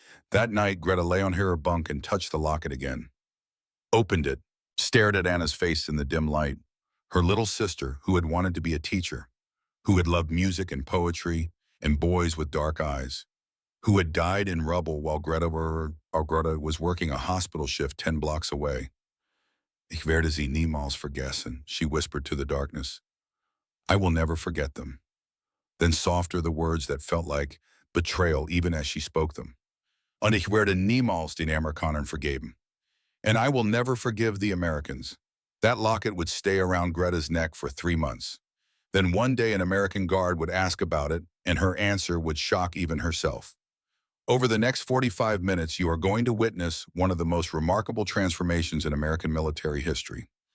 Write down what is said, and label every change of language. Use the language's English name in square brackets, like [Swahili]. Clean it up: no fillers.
[English] That night, Greta lay on her bunk and touched the locket again. Opened it, stared at Anna's face in the dim light, her little sister who had wanted to be a teacher, who had loved music and poetry and boys with dark eyes, who had died in rubble while Greta was working a hospital shift 10 blocks away. [German] "Ich werde sie niemals vergessen," [English] she whispered to the darkness. "I will never forget them." Then softer the words that felt like betrayal even as she spoke them. [German] "Und ich werde niemals den Amerikanern vergeben." [English] And I will never forgive the Americans. That locket would stay around Greta's neck for 3 months. Then one day an American guard would ask about it, and her answer would shock even herself. Over the next 45 minutes, you are going to witness one of the most remarkable transformations in American military history.